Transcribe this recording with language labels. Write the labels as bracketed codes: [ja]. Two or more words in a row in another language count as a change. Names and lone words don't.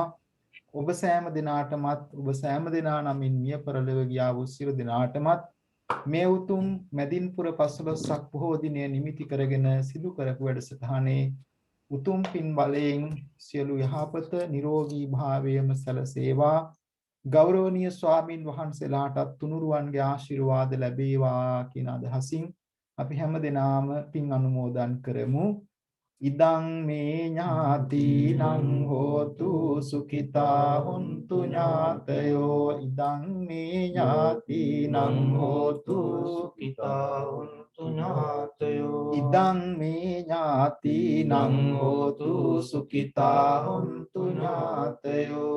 [si] ඔබ සෑම දෙනාටමත්, ඔබ සෑම දෙනා නමින් මිය පරලොව ගියා වූ සියලු දෙනාටමත් මේ උතුම් මැදින්පුර 15ක් පොහෝ දිනය නිමිති කරගෙන සිදු කරපු වැඩසටහනේ උතුම් පින් බලයෙන් සියලු යහපත නිරෝගී භාවයම සැලසේවා. ගෞරවනීය ස්වාමින් වහන්සේලාටත් තුනුරුවන්ගේ ආශිර්වාද ලැබේවා කියන අදහසින් අපි හැම දෙනාම පින් අනුමෝදන් කරමු. [pi] ඉදං මේ ඥාතිනං හෝතු සුඛිතා හොන්තු ඥාතයෝ. ඉදං මේ ඥාතිනං හෝතු සුඛිතා හොන්තු ඥාතයෝ. ඉදං මේ ඥාතිනං හෝතු සුඛිතා හොන්තු ඥාතයෝ.